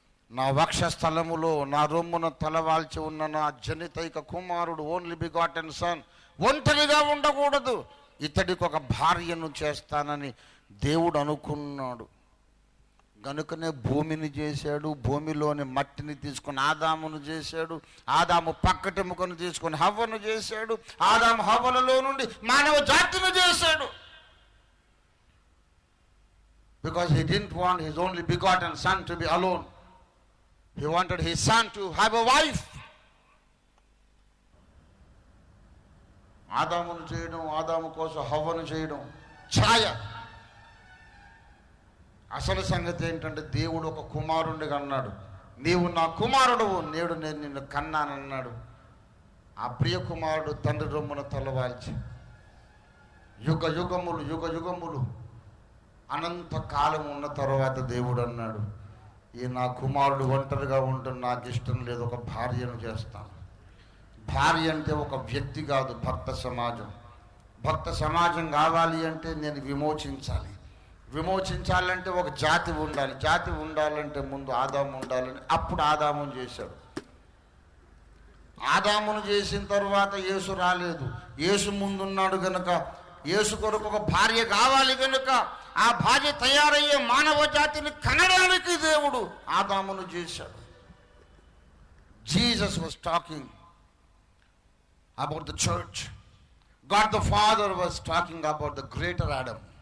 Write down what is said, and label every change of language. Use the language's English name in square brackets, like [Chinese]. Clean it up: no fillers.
[Telugu] నా వక్షస్థలములో నా రొమ్మున తలవాల్చి ఉన్న నా జనితైక కుమారుడు, [English] only begotten son, [Telugu] ఒంటరిగా ఉండకూడదు, ఇతడికి ఒక భార్యను చేస్తానని దేవుడు అనుకున్నాడు. గనుకనే భూమిని చేశాడు, భూమిలోని మట్టిని తీసుకొని ఆదామును చేశాడు, ఆదాము పక్కటెముకను తీసుకొని హవ్వను చేశాడు, ఆదాము హవ్వలలో నుండి మానవ జాతిని చేశాడు. [English] Because he didn't want his only begotten son to be alone. He wanted his son to have a wife. [Telugu] ఆదామును చేయడం, ఆదాము కోసం హవ్వను చేయడం ఛాయ. అసలు సంగతి ఏంటంటే దేవుడు ఒక కుమారుడిగా అన్నాడు, నీవు నా కుమారుడువు, నేడు నేను నిన్ను కన్నానన్నాడు. ఆ ప్రియ కుమారుడు తండ్రి రొమ్మున తలవాల్చి యుగ యుగములు అనంత కాలం ఉన్న తర్వాత దేవుడు అన్నాడు, ఈ నా కుమారుడు ఒంటరిగా ఉంటుంది, నాకు ఇష్టం లేదు, ఒక భార్యను చేస్తాను. భార్య అంటే ఒక వ్యక్తి కాదు, భక్త సమాజం. భక్త సమాజం కావాలి అంటే నేను విమోచించాలి. విమోచించాలంటే ఒక జాతి ఉండాలి. జాతి ఉండాలంటే ముందు ఆదాము ఉండాలని అప్పుడు ఆదామును చేశాడు. ఆదామును చేసిన తర్వాత యేసు రాలేదు. యేసు ముందున్నాడు కనుక యేసు కొరకు ఒక భార్య కావాలి కనుక ఆ భార్య తయారయ్యే మానవ జాతిని కనడానికి దేవుడు ఆదామును చేశాడు. [English] Jesus was talking about the church. God the Father was talking about the greater Adam.